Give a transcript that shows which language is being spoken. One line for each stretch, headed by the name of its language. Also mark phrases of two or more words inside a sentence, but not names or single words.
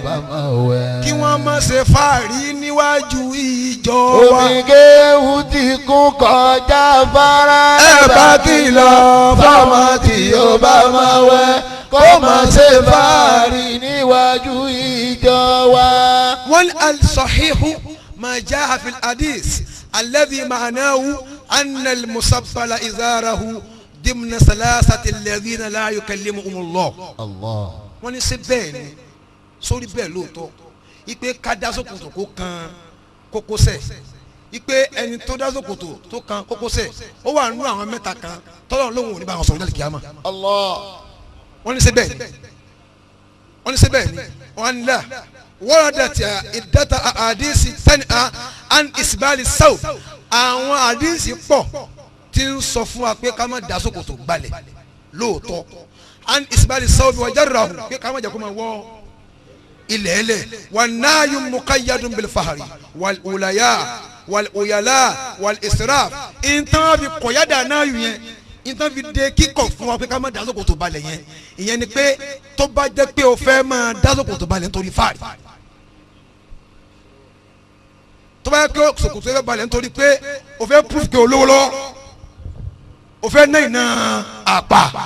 Yoruba: kí wọ́n má ṣe fáàrí níwájú ìjọ wa. omi kéwú ti kún kọjá afárá. ẹ bá kìlọ̀ fáwọn tí ò bá máa wẹ̀. kó má ṣe fáàrí níwájú ìjọ wa.
Arabic: والصحيح ما جاء في الحديث الذي معناه أن المسبل إزاره ضمن ثلاثة الذين لا يكلمهم الله.
Yoruba: Allah. wọ́n ní ṣe bẹ́ẹ̀ ni sórí bẹ́ẹ̀ lóòótọ́ ipe ká dá ṣòkòtò kó kan kókósẹ̀ ipe ẹni tó dá ṣòkòtò tó kan kókósẹ̀ ó wà nínú àwọn mẹ́ta kan tọ́lọ́run lóhùn ò ní bá wọn sọ̀rọ̀ ní kíyámà. Allah. wọ́n ní ṣe bẹ́ẹ̀ ni wọ́n ní
Arabic: لقد وردت عدة أحاديث تنهى عن إسبال الثوب.
Yoruba: àwọn àdìsí pọ̀ tí ń sọ fún wa pé ká má dá ṣòkòtò gbalẹ̀ lóòótọ́
Arabic: عن إسبال الثوب وجره
Yoruba: pé ká má jẹ́ kó máa wọ́ ilẹ̀ ẹlẹ̀
Arabic: والنهي مقيد بالفخر والعلياء والخيلاء والإسراف.
Yoruba: ìtàn fi kọ̀yádà náà yẹn ìtàn fi de kíkọ̀ fún wa pé ká má dá ṣòkòtò balẹ̀ yẹn ìyẹn ni pé tó bá jẹ́ pé o fẹ́ máa dá ṣòkòtò balẹ̀ nítorí fáàrí. tó bá yẹ kí ṣòkòtò yẹ balẹ̀ nítorí pé o fẹ́ proof pé olówó lọ o fẹ́ náà iná àpà